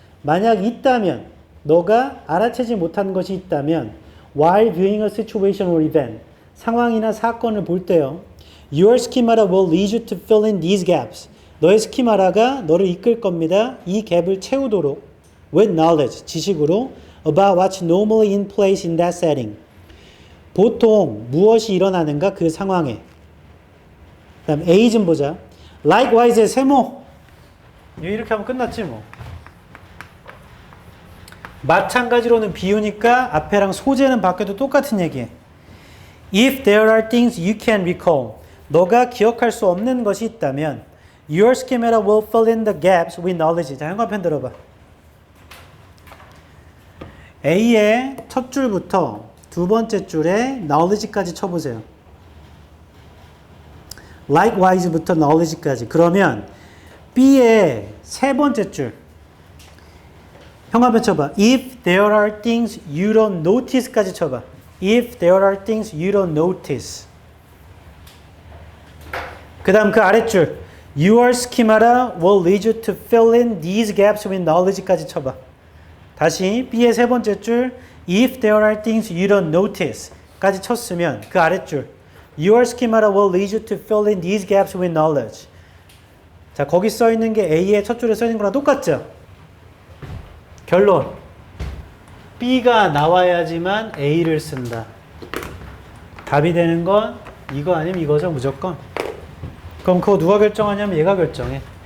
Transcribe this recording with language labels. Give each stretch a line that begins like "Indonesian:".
Korean: 만약 있다면, 너가 알아채지 못한 것이 있다면,
English: while viewing a situation or event,
Korean: 상황이나 사건을 볼 때요,
English: your schemata will lead you to fill in these gaps.
Korean: 너의 스키마라가 너를 이끌 겁니다. 이 갭을 채우도록
English: with knowledge,
Korean: 지식으로
English: about what's normally in place in that setting.
Korean: 보통 무엇이 일어나는가 그 상황에. 그 다음 A 좀 보자. Likewise의 세모. 이렇게 하면 끝났지 뭐. 마찬가지로는 비유니까 앞에랑 소재는 바뀌어도 똑같은 얘기해.
English: If there are things you can recall.
Korean: 너가 기억할 수 없는 것이 있다면
English: Your schemata will fill in the gaps with knowledge.
Korean: 자, 현관편 들어봐. A의 첫 줄부터 두 번째 줄에 knowledge까지 쳐보세요. Likewise부터 knowledge까지. 그러면 B의 세 번째 줄. 현관편 쳐봐.
English: If there are things you don't notice까지 쳐봐. If there are things you don't notice.
Korean: 그 다음 그 아랫줄.
English: Your schemata will lead you to fill in these gaps with knowledge까지 쳐봐.
Korean: 다시 B의 세 번째 줄.
English: If there are things you don't notice까지 쳤으면
Korean: 그 아랫줄.
English: Your schemata will lead you to fill in these gaps with knowledge.
Korean: 자, 거기 써 있는 게 A의 첫 줄에 써 있는 거랑 똑같죠? 결론. B가 나와야지만 A를 쓴다. 답이 되는 건 이거 아니면 이거죠, 무조건. 그럼 그거 누가 결정하냐면 얘가 결정해.